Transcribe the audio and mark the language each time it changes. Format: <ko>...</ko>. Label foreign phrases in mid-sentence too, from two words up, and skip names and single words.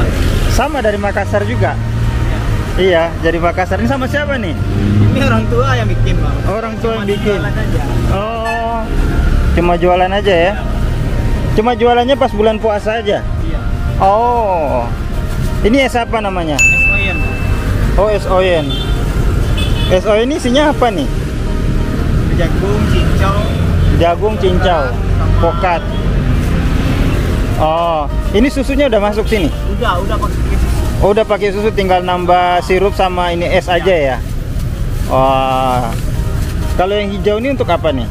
<id>Sama dari Makassar juga? Iya, dari Makassar. Ini sama siapa nih? Ini orang tua yang bikin bang. Orang tua yang bikin? Jualan aja. Oh, cuma jualan aja ya? Cuma jualannya pas bulan puasa aja? Iya. Oh, ini es apa namanya? Es oyen. Oh, es oyen. Es oyen ini isinya apa nih? Jagung, cincau. Jagung, cincau, pokat. Oh, ini susunya udah masuk sini? Udah pakai susu. Oh, udah pakai susu, tinggal nambah sirup sama ini es aja ya? Wah, kalau yang hijau ini untuk apa nih?</id>